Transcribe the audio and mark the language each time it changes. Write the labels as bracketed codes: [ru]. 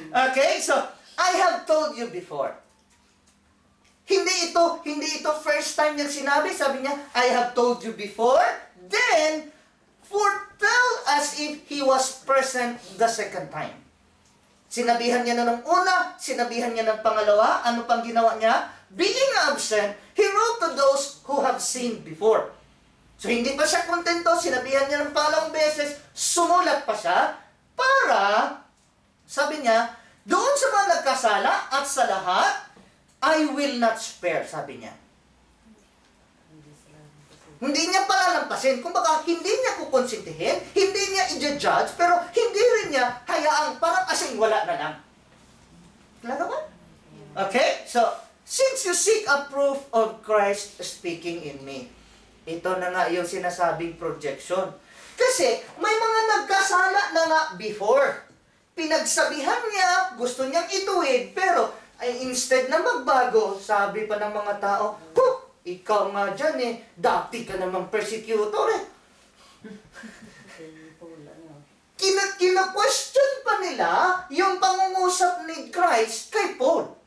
[en] Okay, so, I have told you before. [tl] Hindi ito first time niyang sinabi. Sabi niya, [en] "I have told you before." Then, foretell as if he was present the second time. [tl] Sinabihan niya na ng una, sinabihan niya ng pangalawa. Ano pang ginawa niya? [en] Being absent, he wrote to those who have seen before. [tl] So, hindi pa siya kontento. Sinabihan niya ng pangalawang beses, sumulat pa siya para, sabi niya, doon sa mga nagkasala at sa lahat, [en] I will not spare, [tl] sabi niya. Hindi niya palalampasin. Kumbaga, hindi niya kukonsintihin, hindi niya i-judge, pero hindi rin niya hayaang parang asing wala na lang. Talaga ba? Okay? [en] So, since you seek a proof of Christ speaking in me, [tl] ito na nga yung sinasabing [en] projection. [tl] Kasi, may mga nagkasala na nga before. Pinagsabihan niya, gusto niyang ituwid, pero instead na magbago, sabi pa ng mga tao, ikaw nga dyan dati ka namang persecutor Kina-question pa nila yung pangungusap ni Christ kay Paul.